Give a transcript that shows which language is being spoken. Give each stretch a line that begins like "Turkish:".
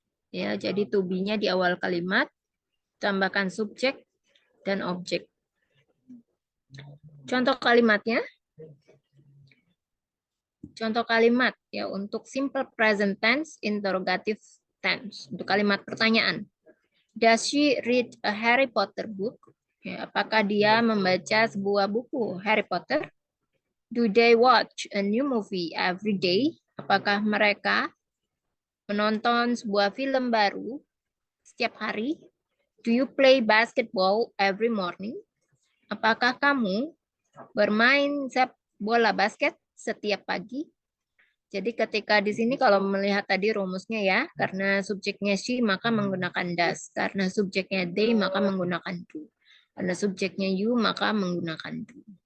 Indonesian: Ya, jadi to be-nya di awal kalimat, tambahkan subjek dan objek. Contoh kalimatnya. Contoh kalimat ya untuk simple present tense interrogative tense. Untuk kalimat pertanyaan.
English: Does she read a Harry Potter book?
Indonesian: Ya, apakah dia membaca sebuah buku Harry Potter?
English: Do they watch a new movie every day?
Indonesian: Apakah mereka menonton sebuah film baru setiap hari?
English: Do you play basketball every morning?
Indonesian: Apakah kamu bermain bola basket setiap pagi? Jadi ketika di sini kalau melihat tadi rumusnya ya, karena subjeknya she maka menggunakan does, karena subjeknya they maka menggunakan do, karena subjeknya you maka menggunakan do.